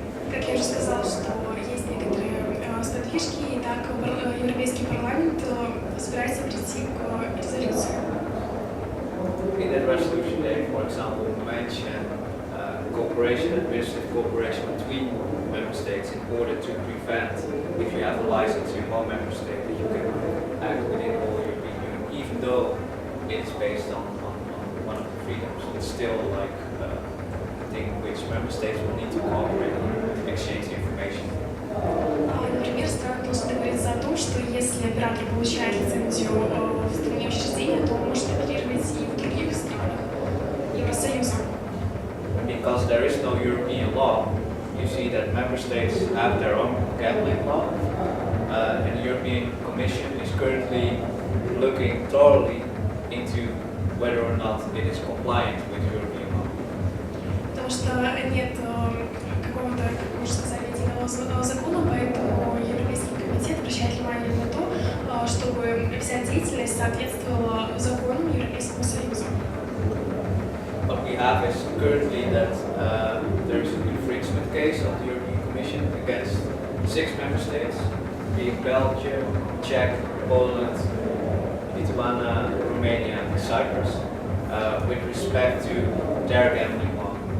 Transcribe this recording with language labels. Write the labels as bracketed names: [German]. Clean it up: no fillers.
[Russian] Как я уже сказала, что есть некоторые сподвижки, и так Европейский парламент собирается прийти к резолюции. [English] In that resolution, they, for example, mention cooperation, administrative cooperation between member states in order to prevent, if you have a license in one member state, that you can act within the whole European Union, even though it's based on one of the freedoms. It's still like a thing which member states will need to cooperate and exchange information. [Russian] Например, страны должны договориться о том, что если оператор получает лицензию в стране учреждения, то он может оперировать и в других странах Евросоюза. [English] Because there is no European law, you see that member states have their own gambling law, and the European Commission is currently looking thoroughly into whether or not it is compliant with European law. [Russian] Потому что нет какого-то, как можно сказать, единого закона, поэтому Европейский комитет обращает внимание на то, чтобы вся деятельность соответствовала законам Европейского Союза. [English] What we have is currently that there is an infringement case of the European Commission against 6 member states, being Belgium, Czech, Poland, Lithuania, Romania, and Cyprus, with respect to their gambling law.